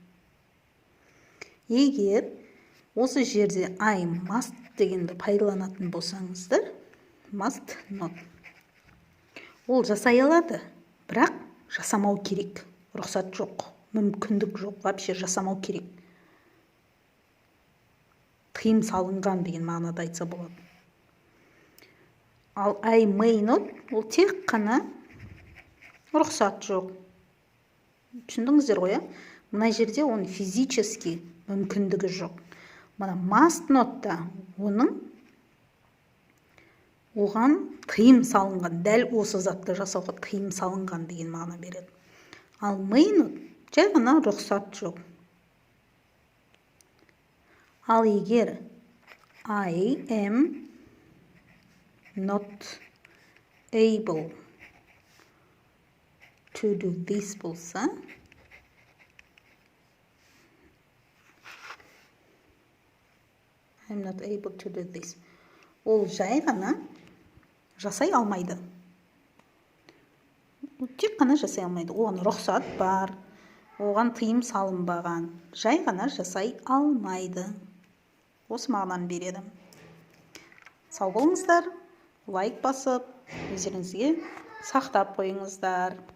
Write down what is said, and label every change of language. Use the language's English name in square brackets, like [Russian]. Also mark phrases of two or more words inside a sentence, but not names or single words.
[Kazakh] Егер осы жерде [English] I must [Kazakh] дегенді пайдаланатын болсаңыздар, [English] must not. [Kazakh] Ол жасай алады, бірақ жасамау керек. Рұқсат жоқ, мүмкіндік жоқ, вообще жасамау керек. Тыйым салынған деген мағынада айтса болады. [English] Ал I may not, [Kazakh] ол тек қана рұқсат жоқ. Түсіндіңіздер ғой, мына жерде оның физически мүмкіндігі жоқ. Мына [English] must not'та [Kazakh] оған тыйым салынған, дәл осы затты жасауға тыйым салынған деген мағына береді. Ал [English] may not [Kazakh] жай ғана рұқсат жоқ. [English] Ал егер I am not able to do this болса, I'm not able to do this. [Kazakh] Ол жай ғана жасай алмайды. Тек қана жасай алмайды. Оған рұқсат бар, оған тыйым салынбаған. Жай ғана жасай алмайды. Осы мағынаны береді. Сау болыңыздар, лайк басып, өздеріңізге сақтап қойыңыздар.